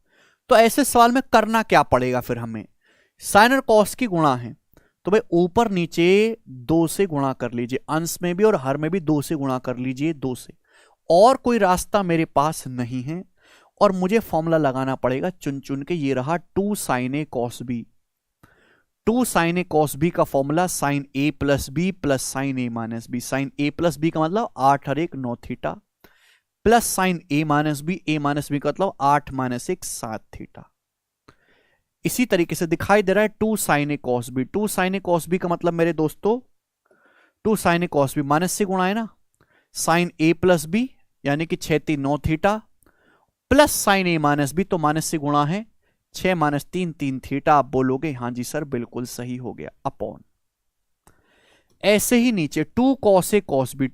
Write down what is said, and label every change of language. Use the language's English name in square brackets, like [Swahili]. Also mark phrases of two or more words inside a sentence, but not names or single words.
[Hindi] तो ऐसे सवाल में करना क्या पड़ेगा फिर हमें, साइन और कॉस की गुणा है, तो भाई ऊपर नीचे 2 से गुणा कर लीजिए, अंश में भी और हर में भी 2 से गुणा कर लीजिए, 2 से। और कोई रास्ता मेरे पास नहीं है, और मुझे फॉर्मूला लगाना पड़ेगा चुन चुन के। ये रहा [English] 2 sin a cos b। 2 sin a cos b [Hindi] का फॉर्मूला [English] sin a plus b plus sine a minus b. sine a plus b [Hindi] का मतलब 8 और 1 9 थीटा, [English] plus sine a minus b [Hindi] का मतलब 8 माइनस 1 7 थीटा। इसी तरीके से दिखाई दे रहा है [English] 2 sin a cos b। 2 sin a cos b [Hindi] का मतलब मेरे दोस्तों [English] 2 sin a cos b [Hindi] माइनस से गुणा है ना, [English] sine a plus b [Hindi] यानी कि 6 3 9 थीटा, [English] plus sine a minus b [Hindi] तो माइनस से गुणा है 6 माइनस 3 3 थीटा। आप बोलोगे हाँ जी सर बिल्कुल सही हो गया, अपॉन। ऐसे ही नीचे [English] 2 cos a cos b।